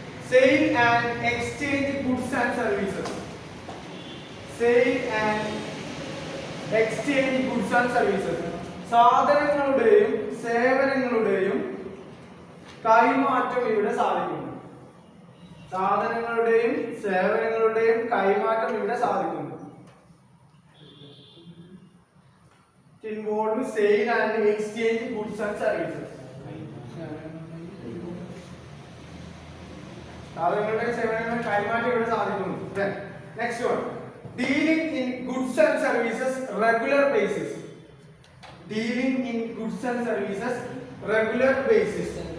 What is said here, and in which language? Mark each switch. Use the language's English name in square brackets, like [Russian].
[English] Sale and exchange goods and services. Sale and exchange goods and services. [Malayalam] സാധനങ്ങളുടെയും സേവനങ്ങളുടെയും കൈമാറ്റം ഇവിടെ സാധിക്കുന്നു. സാധനങ്ങളുടെയും സേവനങ്ങളുടെയും കൈമാറ്റം ഇവിടെ സാധിക്കുന്നു. [English] Involve sale and exchange goods and services. [Malayalam] സാധനങ്ങളുടെയും സേവനങ്ങളുടെയും കൈമാറ്റം ഇവിടെ സാധിക്കുന്നു. [English] Next one. Dealing in goods and services regular basis. Dealing in goods and services regular basis.